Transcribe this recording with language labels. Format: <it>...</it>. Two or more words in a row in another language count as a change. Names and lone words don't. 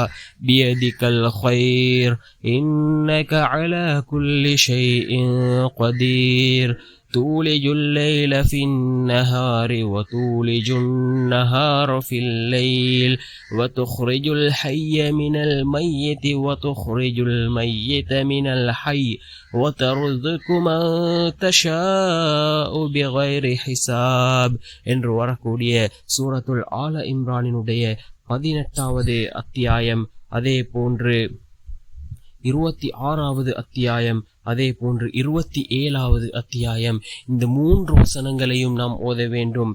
<ar>بيدك الخير إنك على كل شيء قدير تولج الليل في النهار وتولج النهار في الليل وتخرج الحي من الميت وتخرج الميت من الحي وترزق من تشاء بغير حساب</ar> <ta>என்று வரக்கூடிய சூரத்துல் ஆல இம்ரானினுடைய 18வது அத்தியாயம், அதே போன்று 26வது அத்தியாயம், அதே போன்று 27வது அத்தியாயம், இந்த 3 வசனங்களையும் நாம் ஓத வேண்டும்.</ta>